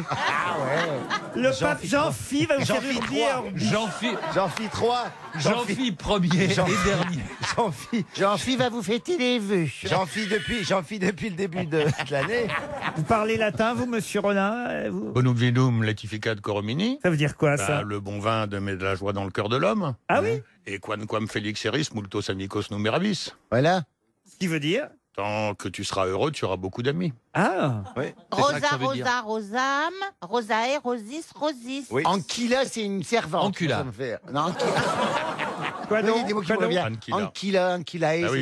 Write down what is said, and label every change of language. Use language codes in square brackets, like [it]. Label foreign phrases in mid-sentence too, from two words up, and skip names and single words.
[fr] Ah ouais. Le pape Jean-Phi va vous faire Urbi et Orbi. Jean-Phi 3. Jean-Phi premier et dernier. Jean-Phi va vous fêter les vœux. Jean-Phi depuis le début de l'année. Vous parlez latin, vous, monsieur Rollin vous... [la] Bonum vinum latificat coromini. [fr] Ça veut dire quoi, ça? Le bon vin met de la joie dans le cœur de l'homme. Ah oui? [la] Et quam felix eris multos amicos numerabis. [fr] Voilà. Ce qui veut dire? Tant que tu seras heureux, tu auras beaucoup d'amis. Ah oui. [la] Rosa, Rosa, Rosam, Rosae, Rosis, Rosis. [fr] Ankyla, c'est une servante. Ancula. Ça me fait. Non, Ankyla. Quoi Oui, il y a donc des mots qui me Quoi donc reviennent. [la] Ankyla, Ankylae, [fr] Ah c'est